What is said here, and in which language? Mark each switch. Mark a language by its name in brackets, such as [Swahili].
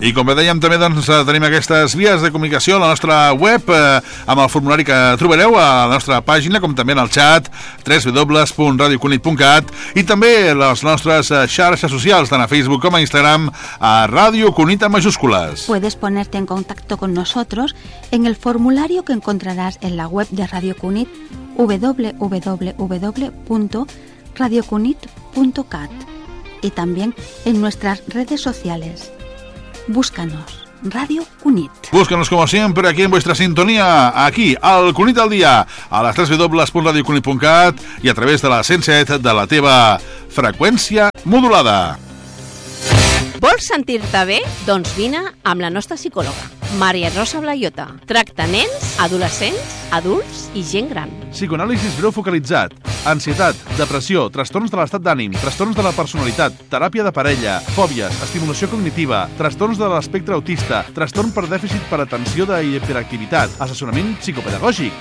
[Catalan] I com bé dèiem, també doncs, tenim aquestes vies de comunicació a la nostra web amb el formulari que trobareu a la nostra pàgina, com també en el xat www.radiocunit.cat i també les nostres xarxes socials, tant a Facebook com a Instagram, a Radio Cunit en majúscules. [Spanish] Puedes ponerte en contacto con nosotros en el formulario que encontrarás en la web de Radio Cunit, www.radiocunit.cat, y también en nuestras redes sociales. Búscanos, Radio Cunit. Búscanos como siempre aquí en vuestra sintonía, aquí al Cunit al día, a las 3w.radiocunit.cat y a través de la 107 [Catalan] de la teva freqüència modulada. Vols sentir-te bé? Doncs vine amb la nostra psicòloga, Maria Rosa Blaiota. Tracta nens, adolescents, adults i gent gran. Psicoanàlisi breu focalitzat, ansietat, depressió, trastorns de l'estat d'ànim, trastorns de la personalitat, teràpia de parella, fòbies, estimulació cognitiva, trastorns de l'espectre autista, trastorn per dèficit per atenció de hiperactivitat, assessorament psicopedagògic.